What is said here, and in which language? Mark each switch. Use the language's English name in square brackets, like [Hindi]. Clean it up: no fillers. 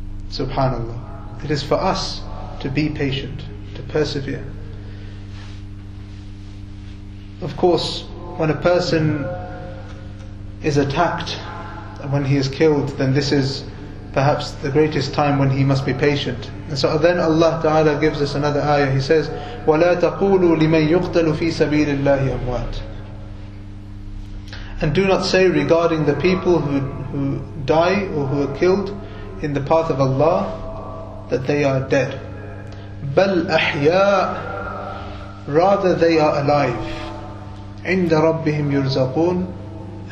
[English] Subhanallah. It is for us to be patient, to persevere. Of course, when a person is attacked and when he is killed, then this is perhaps the greatest time when he must be patient. And so then Allah Ta'ala gives us another ayah. He says, [Arabic] وَلَا تَقُولُوا لِمَنْ يُقْتَلُ فِي سَبِيلِ اللَّهِ أَمْوَاتٍ. [English] And do not say regarding the people who die or who are killed in the path of Allah that they are dead. [Arabic] بَلْ أَحْيَاء. [English] Rather they are alive. [Arabic] عِنْدَ رَبِّهِمْ يُرْزَقُونَ.